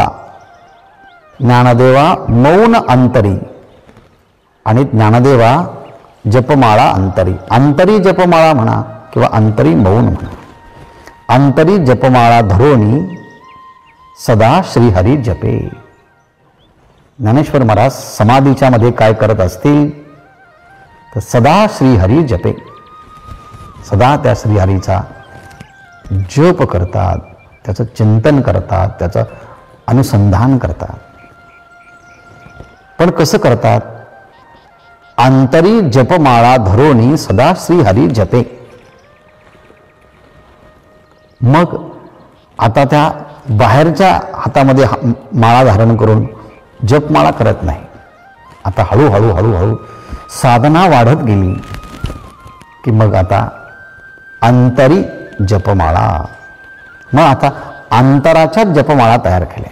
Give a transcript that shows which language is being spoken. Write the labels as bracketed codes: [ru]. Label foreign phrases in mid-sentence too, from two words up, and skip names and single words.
[mr] ज्ञानदेवा मौन अंतरी आणि ज्ञानदेवा जपमाळा अंतरी. अंतरी जपमाळा म्हणा किंवा अंतरी मौन म्हणा. अंतरी जपमाळा धरोणी सदा श्रीहरी जपे. ज्ञानेश्वर महाराज समाधीच्या मध्ये काय करत असतील तर तर सदा श्रीहरी जपे, सदा त्या श्रीहरीचा जप करतात, त्याचं चिंतन करतात, त्याचं अनुसंधान करतात. पण कसं करतात? आंतरी जपमाळा धरोणी सदा श्रीहरी जपे. मग आता त्या बाहेरच्या हातामध्ये माळा धारण करून जपमाळा करत नाही. आता हळूहळू हळूहळू साधना वाढत गेली की मग आता अंतरी जपमाळा, मग आता अंतराच्या जपमाळा तयार केल्या.